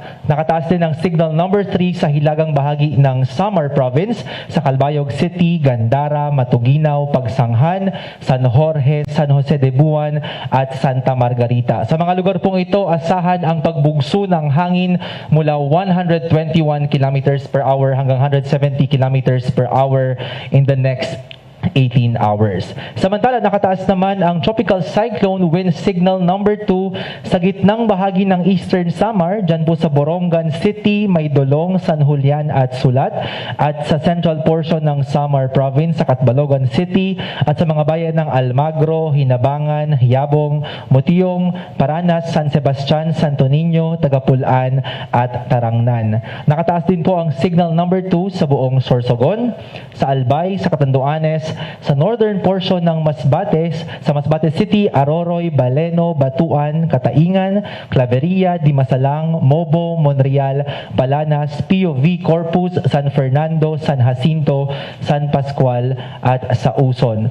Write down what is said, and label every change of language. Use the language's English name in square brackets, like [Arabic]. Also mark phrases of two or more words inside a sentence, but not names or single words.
[Filipino] Nakataas din ang [English] signal number 3 [Filipino] sa hilagang bahagi ng Samar Province, sa Calbayog City, Gandara, Matuginaw, Pagsanghan, San Jorge, San Jose de Buan at Santa Margarita. Sa mga lugar pong ito, asahan ang pagbugso ng hangin mula 121 [English] kilometers per hour [Filipino] hanggang 170 [English] kilometers per hour in the next 18 hours. [Filipino] Samantala, nakataas naman ang [English] tropical cyclone wind signal number 2 [Filipino] sa gitnang bahagi ng Eastern Samar, dyan po sa Borongan City, Maydolong, San Julian at Sulat, at sa [English] central portion [Filipino] ng Samar Province, sa Catbalogan City, at sa mga bayan ng Almagro, Hinabangan, Yabong, Mutiong, Paranas, San Sebastian, Santo Niño, Tagapulan at Tarangnan. Nakataas din po ang [English] signal number 2 [Filipino] sa buong Sorsogon, sa Albay, sa Catanduanes, sa [English] northern portion [Filipino] ng Masbate, sa Masbate City, Aroroy, Baleno, Batuan, Kataingan, Claveria, Dimasalang, Mobo, Monreal, Palanas, POV, Corpus, San Fernando, San Jacinto, San Pascual at sa Uson.